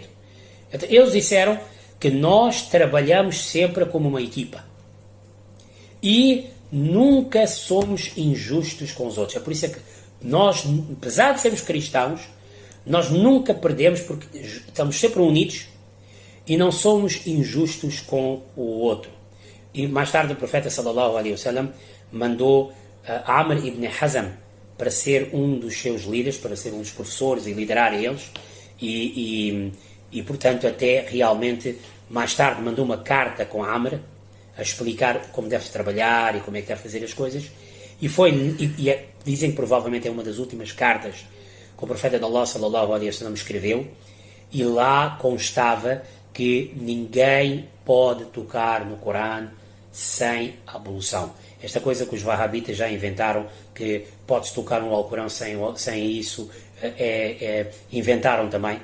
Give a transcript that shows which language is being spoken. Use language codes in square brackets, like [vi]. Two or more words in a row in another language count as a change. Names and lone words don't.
[pt] Então, eles disseram que nós trabalhamos sempre como uma equipa e nunca somos injustos com os outros. É por isso que nós, apesar de sermos cristãos, nós nunca perdemos porque estamos sempre unidos e não somos injustos com o outro. E mais tarde o profeta [ar] صلى الله عليه وسلم [pt] mandou Amr ibn Hazm para ser um dos seus líderes, para ser um dos professores e liderar eles, e portanto até realmente mais tarde mandou uma carta com Amr a explicar como deve trabalhar e como é que deve fazer as coisas, dizem que provavelmente é uma das últimas cartas que o profeta de Allah [ar] صلى الله عليه وسلم [pt] escreveu, e lá constava que ninguém pode tocar no Corão sem ablução. Esta coisa que os wahhabitas já inventaram, que pode-se tocar no Alcorão sem isso, inventaram também.